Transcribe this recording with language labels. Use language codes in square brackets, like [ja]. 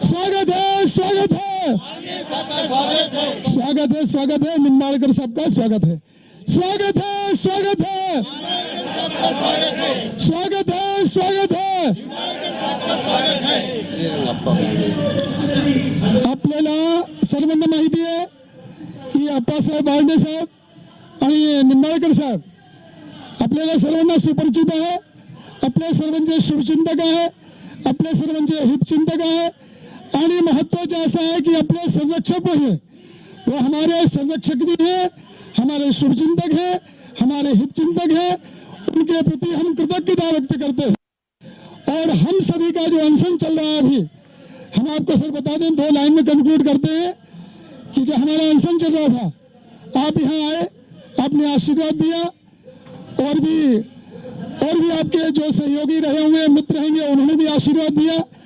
[hi] स्वागत है, स्वागत है, माननीय साहब का स्वागत है, स्वागत है, स्वागत है, निम्बाड़कर साहब का स्वागत है, स्वागत है, स्वागत है, माननीय साहब का स्वागत है, स्वागत है, स्वागत है। माननीय साहब का स्वागत है। [mr] आपल्याला सर्वांना माहिती आहे की अप्पासाहेब बारणे साहेब आणि निंबाळकर साहेब आपल्याला सर्वांना सुपरिचित आहे, आपल्या सर्वांचे शुभचिंतक आहे, आपल्या सर्वांचे हितचिंतक आहे, आणि महत्वाचे असं आहे की आपले संरक्षक है [hi] वो हमारे संरक्षक भी है, हमारे शुभचिंतक है, हमारे हितचिंतक है, उनके प्रति हम कृतज्ञता व्यक्त करते हैं। और हम सभी का जो अनशन चल रहा है अभी, हम आपको सर बता दें, 2 लाइन में कंक्लूड करते हैं कि जो हमारा अनशन चल रहा था, आप यहाँ आए, आपने आशीर्वाद दिया, और भी आपके जो सहयोगी रहे हुए मित्र रहेंगे उन्होंने भी आशीर्वाद दिया।